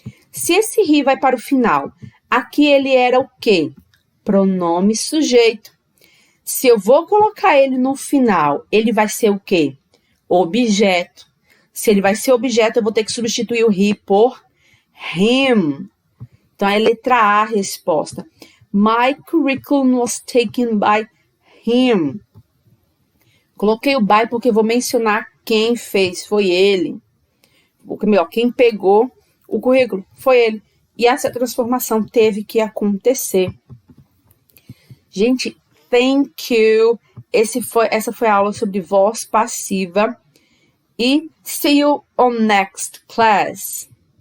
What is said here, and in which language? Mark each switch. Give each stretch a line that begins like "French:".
Portuguese: Se esse he vai para o final, aqui ele era o quê? Pronome sujeito. Se eu vou colocar ele no final, ele vai ser o quê? Objeto. Se ele vai ser objeto, eu vou ter que substituir o he por him. Então, é letra A a resposta.
English: My curriculum was taken by him.
Portuguese: Coloquei o by porque eu vou mencionar quem fez, foi ele. Melhor, quem pegou o currículo, foi ele. E essa transformação teve que acontecer. Gente,
English: thank you.
Portuguese: Essa foi a aula sobre voz passiva. E
English: see you on next class.